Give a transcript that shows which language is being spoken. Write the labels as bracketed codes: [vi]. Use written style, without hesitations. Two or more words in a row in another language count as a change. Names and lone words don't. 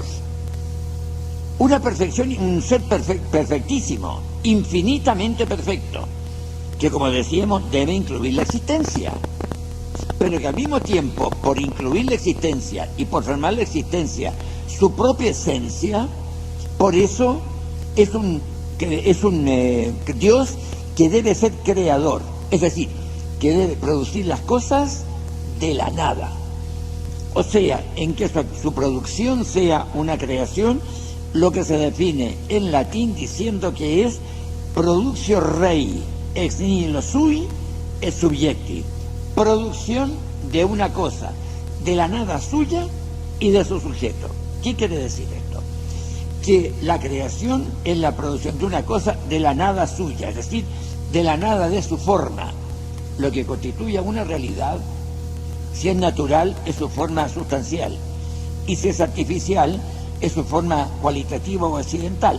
[es] Una perfección, un ser perfectísimo, infinitamente perfecto, que, como decíamos, debe incluir la existencia, pero que al mismo tiempo, por incluir la existencia y por formar la existencia su propia esencia, por eso es un Dios que debe ser creador, es decir, que debe producir las cosas de la nada. O sea, en que su producción sea una creación, lo que se define en latín diciendo que es [la] productio rei ex nihilo sui et subjecti, [es] producción de una cosa de la nada suya y de su sujeto. ¿Qué quiere decir esto? Que la creación es la producción de una cosa de la nada suya, es decir, de la nada de su forma. Lo que constituye una realidad, si es natural, es su forma sustancial, y si es artificial, es su forma cualitativa o accidental.